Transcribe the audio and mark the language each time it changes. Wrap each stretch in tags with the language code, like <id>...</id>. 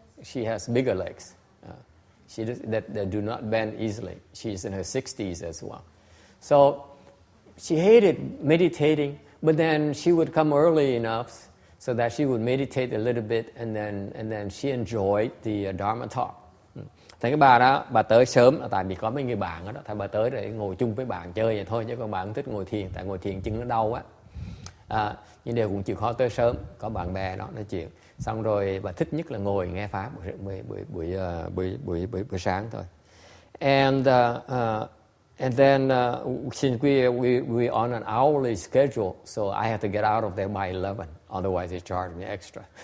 <en>She has bigger legs. That do not bend easily. She's in her 60s as well. So she hated meditating. But then she would come early enough so that she would meditate a little bit, and then she enjoyed the Dharma talk.</en> <vi>Thì cái bà đó, bà tới sớm, tại vì có mấy người bạn đó, thì bà tới để ngồi chung với bạn chơi vậy thôi, chứ còn bà không thích ngồi thiền, tại ngồi thiền chân nó đau á. Nhưng đều cũng chịu khó tới sớm, có bạn bè đó nói chuyện. Xong rồi bà thích nhất là ngồi nghe pháp buổi sáng thôi.</vi> <en>And then since we on an hourly schedule, so I have to get out of there by 11, otherwise they charge me extra.</en>